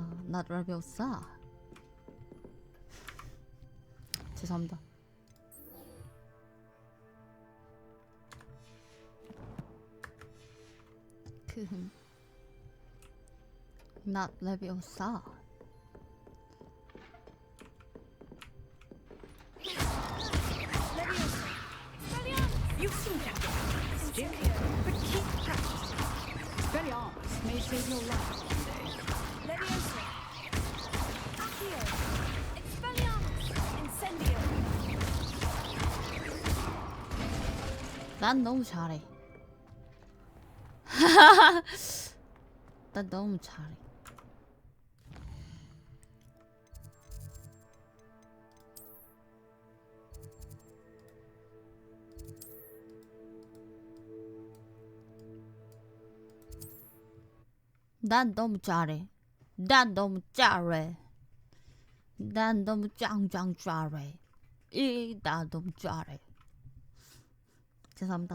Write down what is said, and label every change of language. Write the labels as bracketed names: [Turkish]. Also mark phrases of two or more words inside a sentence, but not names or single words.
[Korean] not 레비우사. 죄송합니다. [English] not 레비우사. You seem to have stick, but keep practicing. Expelliarmus may save your life one day. [Latin] Leviosa. Accio. Expelliarmus. Incendio. [Korean] 난 너무 잘해. 난 너무 잘해. 난 너무 잘해. 난 너무 잘해. 난 너무 짱짱 잘해. 난 너무 잘해. 죄송합니다.